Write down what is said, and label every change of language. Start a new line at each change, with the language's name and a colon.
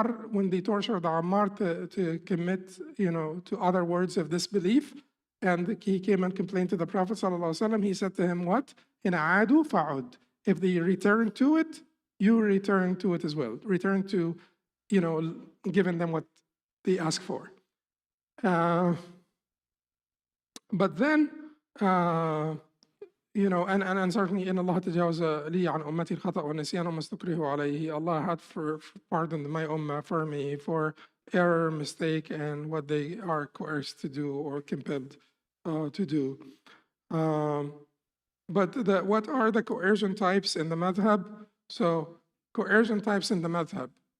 English: When they tortured Ammar to commit, you know, to other words of disbelief, and he came and complained to the Prophet ﷺ. He said to him, what?
Arabic: In adu fa'ud.
English: If they return to it, you return to it as well. Return to, giving them what they ask for. But then, and certainly in Allah
Arabic: تجاوز لي عن أمتي الخطأ والنسيان وما استكرهوا عليه.
English: Allah had pardoned my ummah for me for error, mistake, and what they are coerced to do or compelled to do. But what are the coercion types in the madhab? So coercion types in the madhab.